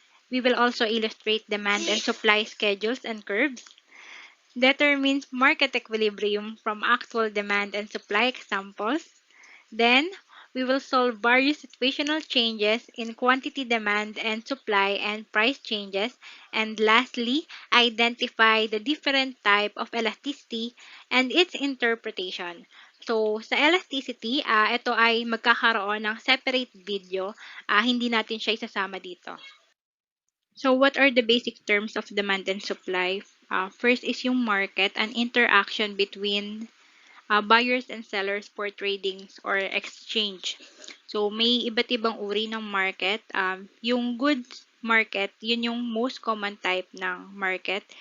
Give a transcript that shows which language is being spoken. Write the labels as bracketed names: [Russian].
[English] We will also illustrate demand and supply schedules and curves, determine market equilibrium from actual demand and supply examples. Then, we will solve various situational changes in quantity demand and supply and price changes. And lastly, identify the different type of elasticity and its interpretation. [Filipino] So, sa elasticity, ito ay magkakaroon ng separate video. Hindi natin siya isasama dito. [English] So, what are the basic terms of demand and supply? First is yung market, an interaction between buyers and sellers for tradings or exchange. [Filipino] So, may iba't ibang uri ng market. Yung goods market, yun yung most common type ng market.